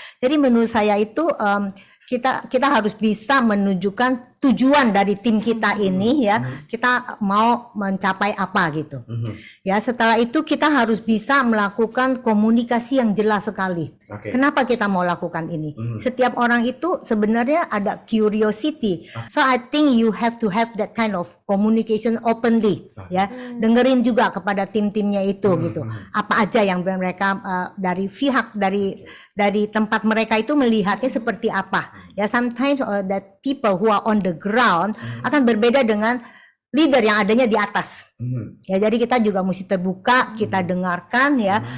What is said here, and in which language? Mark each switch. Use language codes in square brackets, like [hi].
[id] Jadi menurut saya itu kita harus bisa menunjukkan tujuan dari tim kita ini, ya, kita mau mencapai apa gitu. Ya, setelah itu kita harus bisa melakukan komunikasi yang jelas sekali. Kenapa kita mau lakukan ini? Setiap orang itu sebenarnya ada curiosity. [en] So I think you have to have that kind of communication openly, ya. [id] Dengerin juga kepada tim-timnya itu gitu. Apa aja yang mereka dari pihak dari tempat mereka itu melihatnya seperti apa. [en] Ya, sometimes that people who are on the ground [id] akan berbeda dengan leader yang adanya di atas. Ya, jadi kita juga mesti terbuka, kita dengarkan ya.